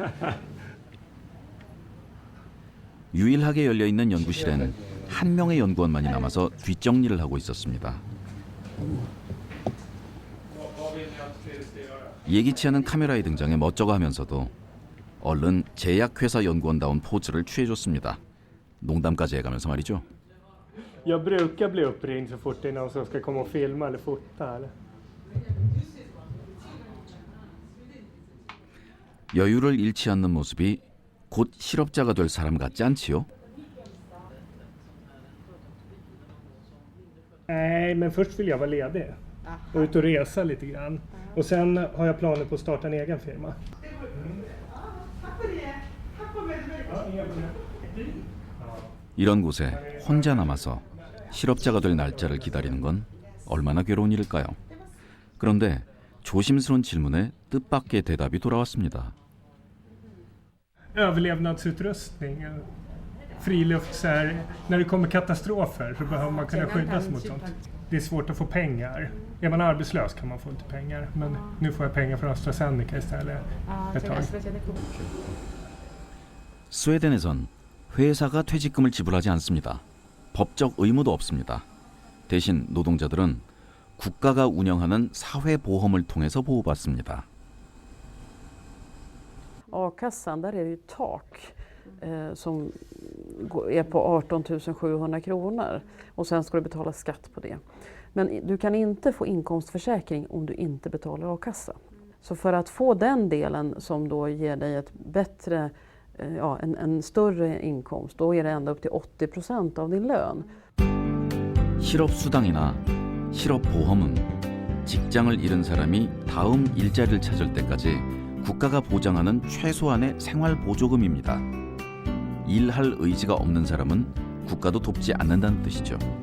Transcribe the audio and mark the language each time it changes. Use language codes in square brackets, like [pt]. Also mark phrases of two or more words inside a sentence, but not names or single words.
[ko] 유일하게 열려있는 연구실엔 한 명의 연구원만이 남아서 뒷정리를 하고 있었습니다. 예기치 않은 카메라의 등장에 멋쩍어 하면서도 얼른 제약회사 연구원다운 포즈를 취해줬습니다. 농담까지 해가면서 말이죠. [sv] Jag brukar bli uppringd så fort det är någon som ska komma och filma eller fota. Eller? [ko] 여유를 잃지 않는 모습이 곧 실업자가 될 사람 같지 않지요? [sv] Nej, men först vill jag vara ledig och ut och resa lite grann. Och sen har jag planer på att starta en egen firma. [ko] 이런 곳에 혼자 남아서 실업자가 될 날짜를 기다리는 건 얼마나 괴로운 일일까요? 그런데 조심스러운 질문에 뜻밖의 대답이 돌아왔습니다. [sv] Överlevnadsutrustning, friluft, så här, när det kommer katastrofer så behöver man kunna skyddas mot sånt. Det är svårt att få pengar. Är man arbetslös kan man få lite pengar, men nu får jag pengar från AstraZeneca istället ett tag. [ko] 스웨덴에선 회사가 퇴직금을 지불하지 않습니다. 법적 의무도 없습니다. 대신 노동자들은 국가가 운영하는 사회보험을 통해서 보호받습니다. [sv] A-kassan, där är det ju tak som är på 18 700 kronor och sen ska du betala skatt på det. Men du kan inte få inkomstförsäkring om du inte betalar a-kassa. Så för att få den delen som då ger dig ett bättre, en större inkomst, då är det ända upp till 80% av din lön. [ko] 실업수당이나 실업보험은 직장을 잃은 사람이 다음 일자리를 찾을 때까지 국가가 보장하는 최소한의 생활보조금입니다. 일할 의지가 없는 사람은 국가도 돕지 않는다는 뜻이죠.